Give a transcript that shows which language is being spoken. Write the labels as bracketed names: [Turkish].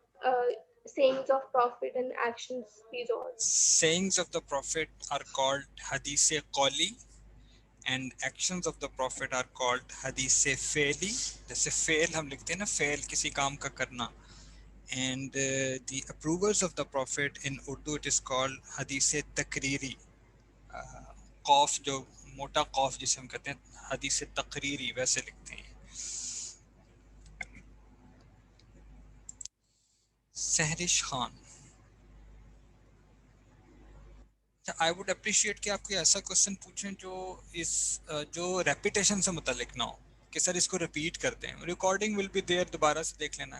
[English] Uh, sayings of Prophet and actions, these all. Sayings of the Prophet are called hadith qawli and actions of the Prophet are called hadith fe'li. [Urdu] جیسے فعل ہم لکھتے ہیں نا, فعل کسی کام کا کرنا. [English] And the approvers of the Prophet in Urdu it is called hadith takriri. [Urdu] قوف جو موٹا قوف جسے ہم کہتے ہیں حدیث تقریری ویسے لکھتے ہیں. Sehrish Khan, [English] I would appreciate [Urdu] کہ آپ کوئی ایسا کوشچن پوچھیں جو ریپیٹیشن سے متعلق نہ ہو, کہ سر اس کو ریپیٹ کرتے ہیں, [English] recording will be there, [Urdu] دوبارہ سے دیکھ لینا.